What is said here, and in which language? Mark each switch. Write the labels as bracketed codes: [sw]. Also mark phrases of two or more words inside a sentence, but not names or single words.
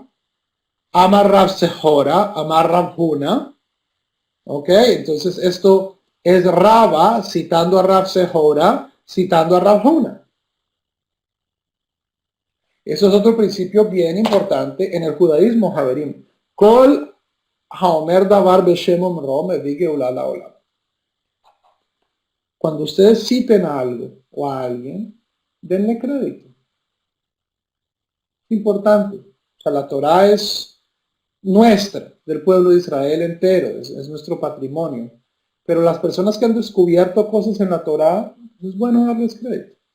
[he] אמר רב זעירא, אמר רב הונא. [es] Ok, entonces esto es Raba citando a Rav Sehora, citando a Rav Huna. Eso es otro principio bien importante en el judaísmo, Javerim. [he] כל האומר דבר בשם אומרו מביא גאולה לעולם. [es] Cuando ustedes citen a algo o a alguien, denle crédito. Importante. O sea, la Torah es nuestra, del pueblo de Israel entero, es nuestro patrimonio. Pero las personas que han descubierto cosas en la Torah, es bueno darles crédito.